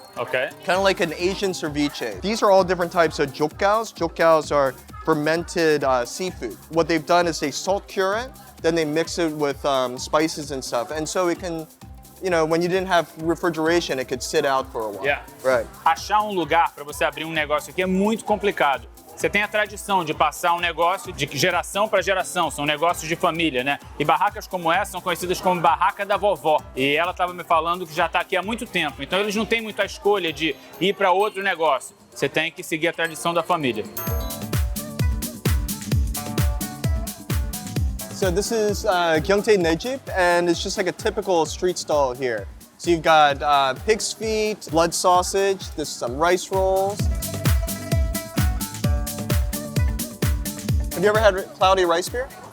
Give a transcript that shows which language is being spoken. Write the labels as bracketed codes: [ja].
[en] Okay. Kind of like an Asian ceviche. These are all different types of jokgaos. Jokgaos are fermented seafood. What they've done is they salt cure it, then they mix it with spices and stuff. And so it can, when you didn't have refrigeration, it could sit out for a while. Yeah. Right. [pt] Achar um lugar para você abrir um negócio aqui é muito complicado. Você tem a tradição de passar um negócio de geração para geração, são negócios de família, né? E barracas como essa são conhecidas como barraca da vovó. E ela estava me falando que já está aqui há muito tempo, então eles não têm muita escolha de ir para outro negócio. Você tem que seguir a tradição da família. [en] So this is Gyeongtae Nejip, and it's just like a typical street stall here. So you've got pig's feet, blood sausage, there's some rice rolls. Have you ever had cloudy rice beer?